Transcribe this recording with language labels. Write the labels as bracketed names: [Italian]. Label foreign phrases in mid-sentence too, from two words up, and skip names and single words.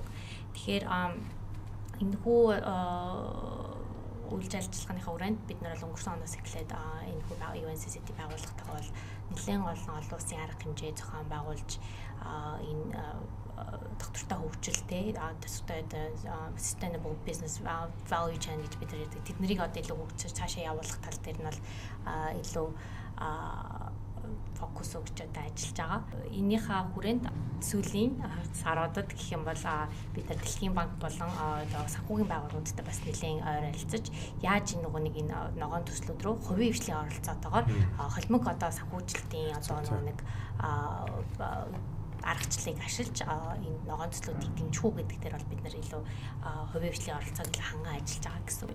[Mongolian] Тэгэхээр энэхүү үйл ажиллагааныхаа хүрээнд бид нар бол өнгөрсөн оноос эхлээд энэ UNCCD байгууллагатайгаа бол нэлээд олон улсын арга хэмжээ зохион байгуулж энэ доктортой хөгжилтэй [English] sustainable business value chain [Mongolian] гэж бид нар тэднийг одоо илүү хөгжиж цаашаа явуулах тал дээр нь бол илүү фокус өгч одоо ажиллаж байгаа. Энийхээ хүрээнд сүүлийн саруудад гэх юм бол бид нар Дэлхийн банк болон санхүүгийн байгууллагуудтай бас нэлээд ойролцож яаж энэ ногоон төслүүд рүү хувийн хвшлийн оролцоотойгоор холимог одоо санхүүжилтийн одоо нэг аргачлалыг ашиглаж энэ ногоон төслүүдийг дэмжих үү гэдэг дээр бол бид нар илүү хувийн хвшлийн оролцоог илүү ханган ажиллаж байгаа гэсэн.